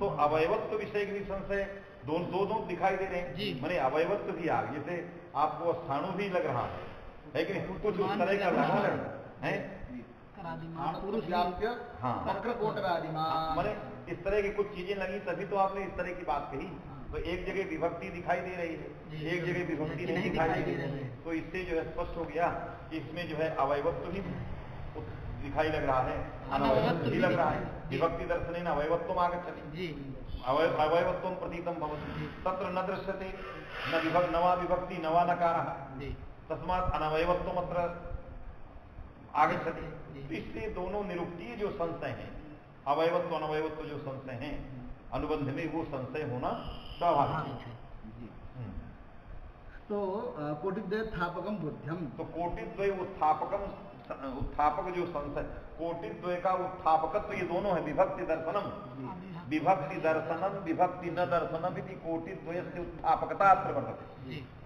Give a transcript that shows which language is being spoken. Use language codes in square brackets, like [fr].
[hi] तो अवयवत्व विषय के भी संशय दो दिखाई दे रहे हैं, माने अवयवत्व भी आ गए, जैसे आपको स्थाणु भी लग रहा है कि नहीं, कुछ उस तरह का लगा है, माने इस तरह की कुछ चीजें लगी तभी तो आपने इस तरह की बात कही। तो एक जगह विभक्ति दिखाई दे रही है, एक जगह विभक्ति नहीं दिखाई दे रही है, तो इससे जो है स्पष्ट हो गया कि इसमें जो है अवयवत्व ही दिखाई लग रहा है, अनवयवत्व भी लग रहा है। [sa] विभक्ति दर्शनेन अवयवत्वम् आगच्छति, अवयवत्वं प्रतीतं भवति, तत्र न दृश्यते न वा विभक्ति न वा नकारः, तस्मात् अनवयवत्वमत्र आगच्छति। [hi] इसलिए दोनों निरुक्तीय जो संशय हैं, अवयवत्व अनवयवत्व जो संशय हैं अनुबंध में, वो संशय होना स्वाभाविक है। [sa] तो कोटिद्वय उत्थापकम बोध्यम, [hi] तो कोटिद्वय उत्थापक जो संशय, कोटिद्वय का उत्थापकत्व ये दोनों है, [sa] विभक्ति दर्शनम विभक्ति दर्शनम विभक्ति न दर्शनम इति कोटिद्वय से उत्थापकता प्रवर्तते।